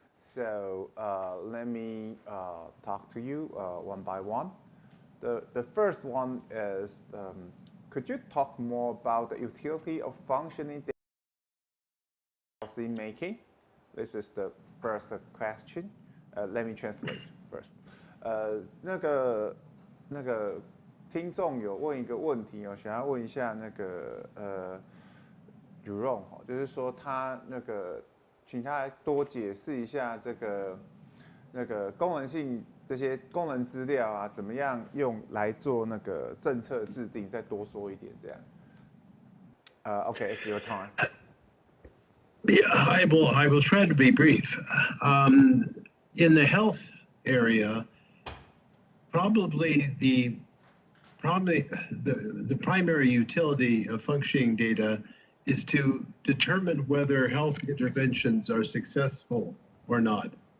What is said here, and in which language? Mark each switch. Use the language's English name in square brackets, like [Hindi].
[English] So let me talk to you one by one. The first one is, could you talk more about the utility of functioning policy making? This is the first question. Let me translate first. [Chinese] 那个听众有问一个问题哦，想要问一下那个Jerome 哦，就是说他请他来多解释一下那个功能性这些功能资料啊，怎么样用来做那个政策制定，再多说一点这样。 [English] Okay, it's your time. Yeah, I will try to be brief. In the health area, probably the primary utility of functioning data is to determine whether health interventions are successful or not.